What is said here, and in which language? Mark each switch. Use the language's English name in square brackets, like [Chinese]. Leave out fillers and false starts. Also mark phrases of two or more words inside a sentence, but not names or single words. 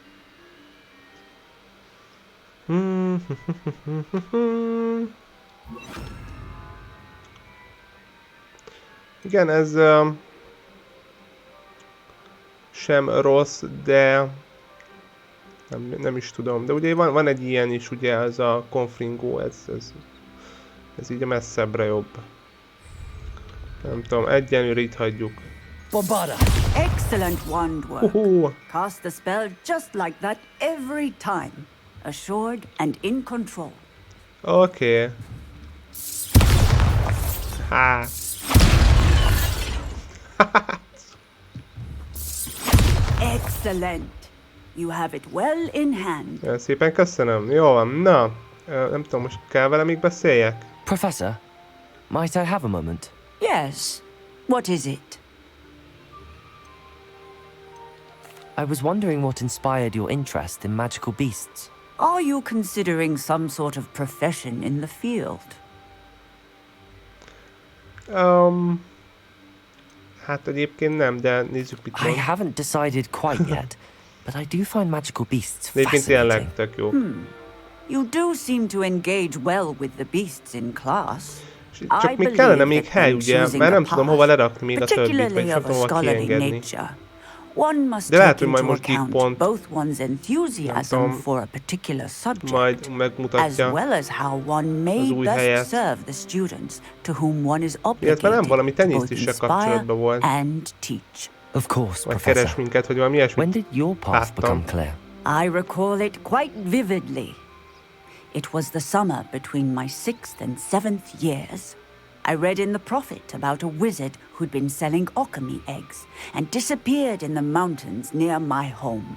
[Hungarian] Igen, ez sem rossz, de nem is tudom. De ugye van egy ilyen is, ugye ez a konfringó, ez így a messzebbre jobb. Nem tudom, egyenlőre itt hagyjuk. Bombarda. [English] Excellent wand work. Cast the spell just like that every time. Assured and in control. [Hungarian] Oké. Hát. [English] Excellent. You have it well in hand. [Hungarian] Nagyon szépen köszönöm. Jó van, na. Nem tudom, most kell vele még beszéljek? [English] Professor, might I have a moment? Yes. What is it? I was wondering what inspired your interest in magical beasts. Are you considering some sort of profession in the field? [Hungarian] Hát egyébként nem, de nézzük mit [English] I [Hungarian] mond. [English] haven't decided quite yet, but I do find magical beasts [Hungarian] De egyébként [English] fascinating. [Hungarian] tényleg tök jó. [English] You do seem to engage well with the beasts in class. [Hungarian] Csak még kellene még hely, ugye? Mert nem tudom hova lerakni még a többit, vagy [English] Particularly [Hungarian] nem [English] of a [Hungarian] tudom hova [English] scholarly [Hungarian] kiengedni. [English] nature. One must [Hungarian] De lehet, [English] take [Hungarian] hogy majd [English] into [Hungarian] most így [English] account [Hungarian] pont, [English] both one's enthusiasm [Hungarian] tudom, [English] for a particular subject, [Hungarian] majd [English] as [Hungarian] megmutatja [English] well as how one may [Hungarian] új [English] best [Hungarian] helyet. [English] serve the students to whom one is [Hungarian] Illetve nem [English] obligated [Hungarian] valami [English] to both [Hungarian] tenyésztéssel [English] inspire [Hungarian] kapcsolatban volt. [English] and teach. Of course, [Hungarian] Vagy keres [English] Professor. [Hungarian] minket, hogy valami ilyesmit [English] When did your path become [Hungarian] láttam. [English] clear? I recall it quite vividly. It was the summer between my 6th and 7th years. I read in the Prophet about a wizard who'd been selling alchemy eggs and disappeared in the mountains near my home.